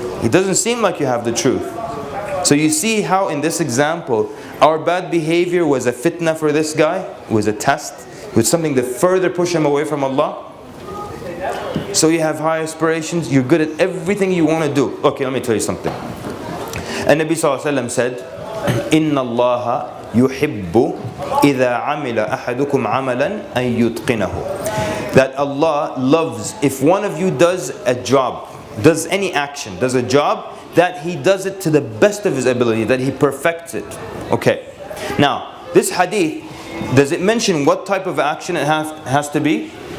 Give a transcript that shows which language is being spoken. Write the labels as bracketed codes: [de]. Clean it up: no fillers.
[en] It doesn't seem like you have the truth. So you see how in this example, our bad behavior was a fitna for this guy, it was a test, it was something to further push him away from Allah. So you have high aspirations, you're good at everything you want to do. Okay, let me tell you something. And Nabi Sallallahu Alaihi Wasallam said, [ar] إِنَّ اللَّهَ يحب إذا عمل أحدكم عملا أن يتقنه. [en] That Allah loves if one of you does a job, does any action, does a job, that he does it to the best of his ability, that he perfects it. Okay. Now, this hadith, does it mention what type of action it has to be?